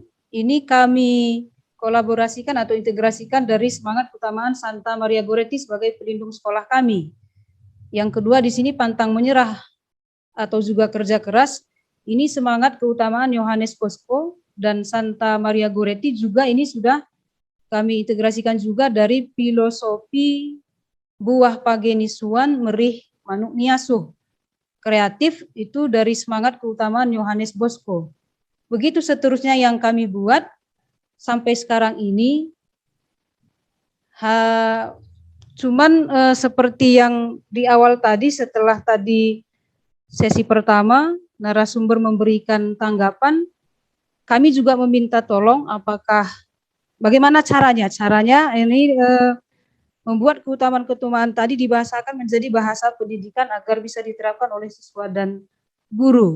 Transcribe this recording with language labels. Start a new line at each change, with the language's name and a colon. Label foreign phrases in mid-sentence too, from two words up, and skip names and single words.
Indonesian: Ini kami kolaborasikan atau integrasikan dari semangat keutamaan Santa Maria Goretti sebagai pelindung sekolah kami. Yang kedua di sini pantang menyerah atau juga kerja keras. Ini semangat keutamaan Yohanes Bosco dan Santa Maria Goretti juga ini sudah kami integrasikan juga dari filosofi
Batak Karo: buah pagenisuan merih manuk niasuh.
Indonesian: Kreatif itu dari semangat keutamaan Yohanes Bosco. Begitu seterusnya yang kami buat sampai sekarang ini. Cuman seperti yang di awal tadi, setelah tadi sesi pertama narasumber memberikan tanggapan, kami juga meminta tolong apakah bagaimana caranya ini membuat keutamaan-keutamaan tadi dibahasakan menjadi bahasa pendidikan agar bisa diterapkan oleh siswa dan guru.